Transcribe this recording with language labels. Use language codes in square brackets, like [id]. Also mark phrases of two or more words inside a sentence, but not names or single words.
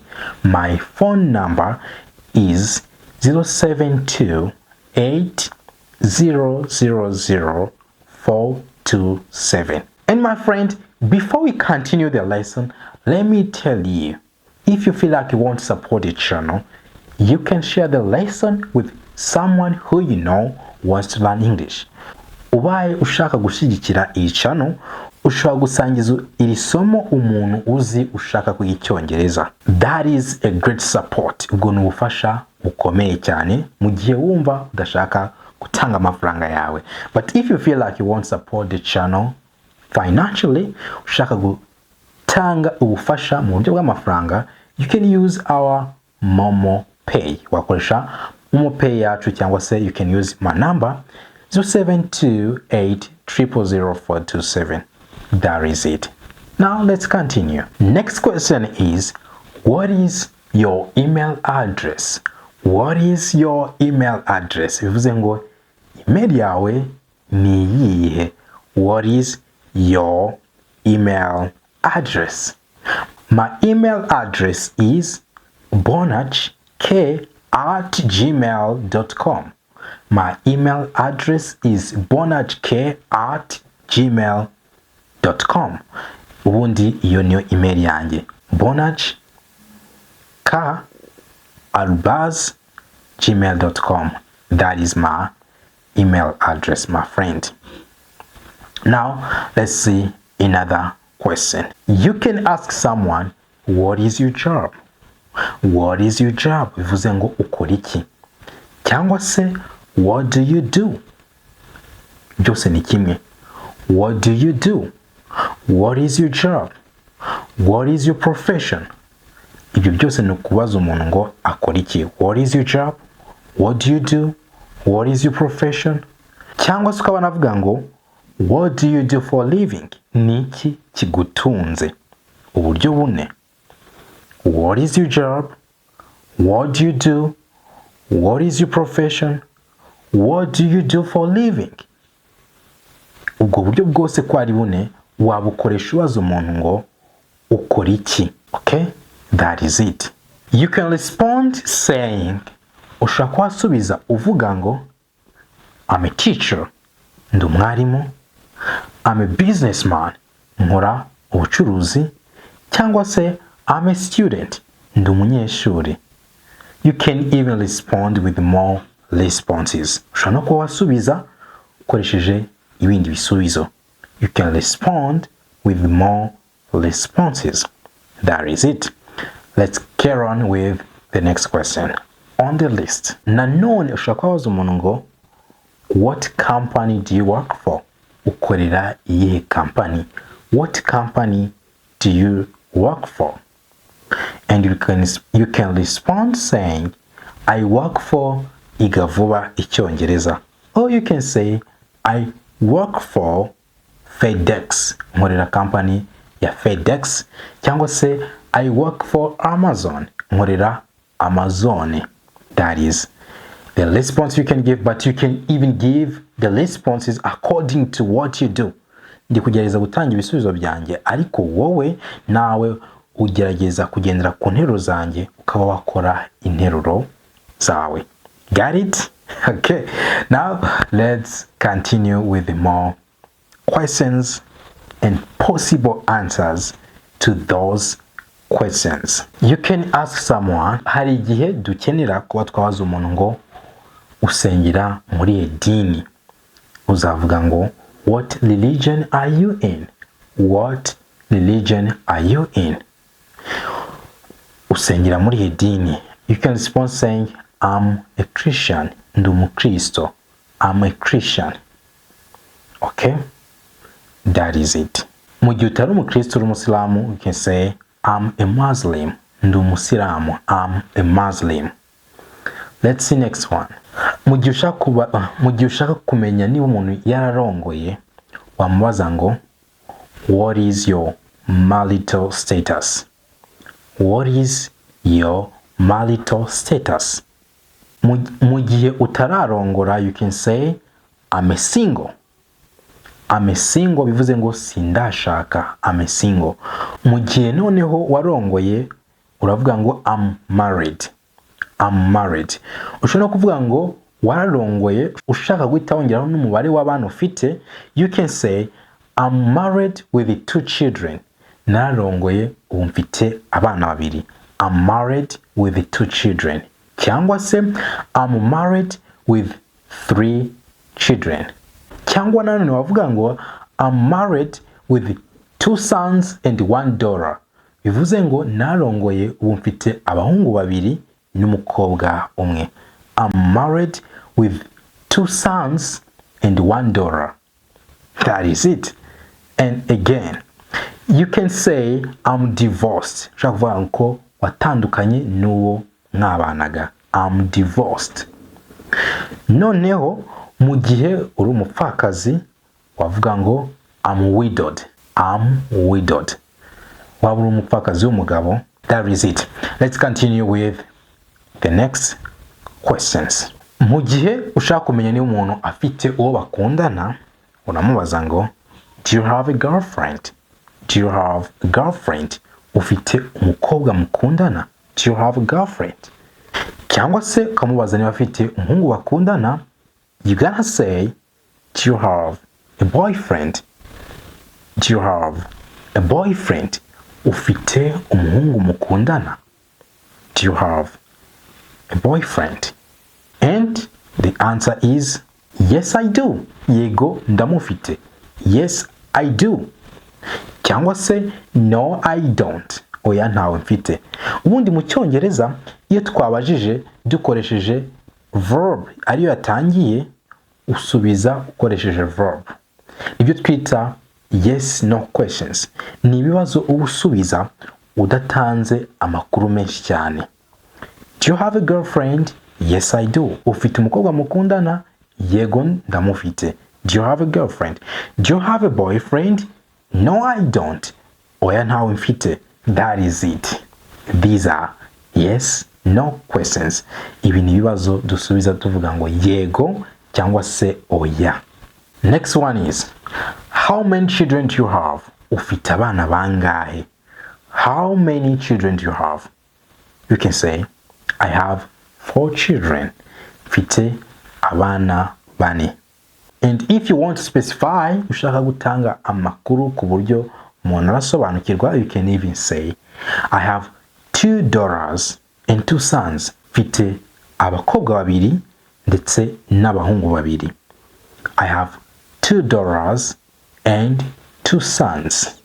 [en] My phone number is 07280000427. And my friend, before we continue the lesson, let me tell you, if you feel like you want to support the channel, you can share the lesson with someone who you know wants to learn English. [rw] Ubaye ushaka gushyigikira iyi channel, ushobora gusangiza iri somo umuntu uzi ushaka kwiga Icyongereza. [en] That is a great support. [rw] Ubwo ni ubufasha bukomeye cyane mu gihe wumva udashaka gutanga amafaranga yawe. [en] But if you feel like you want to support the channel financially, [rw] ushaka gutanga ubufasha mu buryo bw'amafaranga, [en] you can use our Momo Pay. [rw] Wakoresha Momo Pay yacu cyangwa se [en] you can use my number [rw] 0728000427. [en] That is it. Now let's continue. Next question is, what is your email address? What is your email address? [rw] Bivuze ngo email yawe ni iyihe? [en] What is your email address? My email address is bonachk@gmail.com. My email address is bonachk@gmail.com. [rw] Ubundi iyo niyo email yanjye, bonachk@gmail.com. [en] That is my email address, my friend. Now let's see another question. You can ask someone, what is your job? What is your job? [rw] Bivuze ngo ukora iki? Cyangwa se [en] what do you do? [rw] Byose ni kimwe. [en] What do you do? What is your job? What is your profession? [rw] Ibyo byose ni ukubaza umuntu ngo akora iki. [en] What is your job? What do you do? What is your profession? [rw] Cyangwa se ukaba navuga ngo [en] what do you do for a living? [rw] Ni iki kigutunze? Uburyo bune. [en] What is your job? What do you do? What is your profession? What do you do for a living? [rw] Ubwo buryo bwose ko ari bune wabukoresha ubaza umuntu ngo ukora iki. [en] Okay? That is it. You can respond saying, [rw] ushaka wasubiza uvuga ngo [en] I'm a teacher, [rw] ndi umwarimu. [en] I'm a businessman, [rw] nkora ubucuruzi. Cyangwa se [en] I'm a student, [rw] ndi umunyeshuri. [en] You can even respond with more responses. [rw] Ushobora no kuba wasubiza ukoresheje ibindi bisubizo. [en] You can respond with more responses. That is it. Let's carry on with the next question on the list. [rw] Nanone ushobora kuba wabaza umuntu ngo [en] what company do you work for? [rw] Ukorera iyihe company? [en] What company do you work for? And you can respond saying, I work for Vuba Icyongereza. Or you can say, I work for FedEx. [rw] Nkorera company ya FedEx. Cyangwa se [en] I work for Amazon. [rw] Nkorera Amazon. [en] That is the response you can give, but you can even give the responses according to what you do. [rw] Ndi kugerageza gutanga ibisubizo byanjye, ariko wowe nawe ugerageza kugendera ku nteruro zanjye ukaba wakora interuro zawe. [en] Got it? Okay. Now let's continue with the more questions and possible answers to those questions. You can ask someone, [rw] hari igihe dukenera kuba twabaza umuntu ngo usengera muri idini. Uzavuga ngo [en] what religion are you in? What religion are you in? [rw] Usengera muri idini. [en] You can respond saying I'm a Christian. [rw] Ndi umukristo. [en] I'm a Christian. Okay? That is it. [rw] Mu gihe utari umukristo uri umusilamu, [en] you can say I'm a Muslim. [rw] Ndi umusilamu. [en] I'm a Muslim. Let's see next one. [rw] mu gihe ushaka kumenya niba umuntu yararongoye wamubaza ngo [en] what is your marital status? What is your marital status? [rw] Mu gihe utararongora [en] you can say I'm a single. I'm a single [rw] bivuze ngo sindashaka. [en] I'm a single. [rw] Mu gihe noneho warongoye uravuga ngo [en] I'm married. I'm married. [rw] Ushobora kuvuga ngo wararongoye ushaka guhita wongeraho n'umubare w'abana ufite, [en] you can say I'm married with 2 children. [rw] Nararongoye ubu mfite abana babiri. [en] I'm married with 2 children. [rw] Cyangwa se [en] I'm married with 3 children. [rw] Cyangwa nanone wavuga ngo [en] I'm married with 2 sons and 1 daughter. [rw] Bivuze ngo narongoye ubu mfite abahungu babiri n'umukobwa umwe. [en] I'm married with 2 sons and 1 daughter. That is it. And again, you can say I'm divorced. [rw] Ushaka kuvuga ngo watandukanye n'uwo mwabanaga. [en] I'm divorced. [rw] Noneho mu gihe uri umupfakazi wavuga ngo [en] I'm widowed. I'm widowed. [rw] Waba uri umupfakazi w'umugabo. [en] That is it. Let's continue with the next questions. [rw] Mu gihe ushaka kumenya niba umuntu afite uwo bakundana uramubaza ngo [en] do you have a girlfriend? Do you have a girlfriend? [rw] Ufite umukobwa mukundana? [en] Do you have a girlfriend? [rw] Cyangwa se ukamubaza niba afite umuhungu bakundana, [en] you gotta say do you have a boyfriend? Do you have a boyfriend? [rw] Ufite umuhungu mukundana? [en] Do you have a boyfriend? And the answer is yes I do. [rw] Yego ndamufite. [en] Yes I do. [rw] Cyangwa se [en] no I don't. [rw] Oya ntawe mfite. Ubundi mu cyongereza iyo twabajije dukoresheje verb ariyo yatangiye usubiza ukoresheje verb. Ibyo twita [en] yes no questions. [rw] Ni ibibazo usubiza udatanze amakuru menshi cyane. [en] Do you have a girlfriend? Yes I do. [rw] Ufite umukobwa mukundana? Yego ndamufite. [en] Do you have a girlfriend? Do you have a boyfriend? No I don't. [rw] Oya ntawe mfite. [en] That is it. These are yes no questions. [rw] Ibi ni ibibazo dusubiza tuvuga ngo yego cyangwa se oya. [en] Next one is how many children do you have? [rw] Ufite abana bangahe? [en] How many children do you have? You can say I have 4 children. [rw] Mfite abana bane. [en] And if you want to specify, [rw] ushaka gutanga amakuru ku buryo umuntu arasobanukirwa, [en] you can even say I have 2 daughters and 2 sons. [rw] Mfite abakobwa babiri ndetse n'abahungu babiri. [en] I have 2 daughters and 2 sons.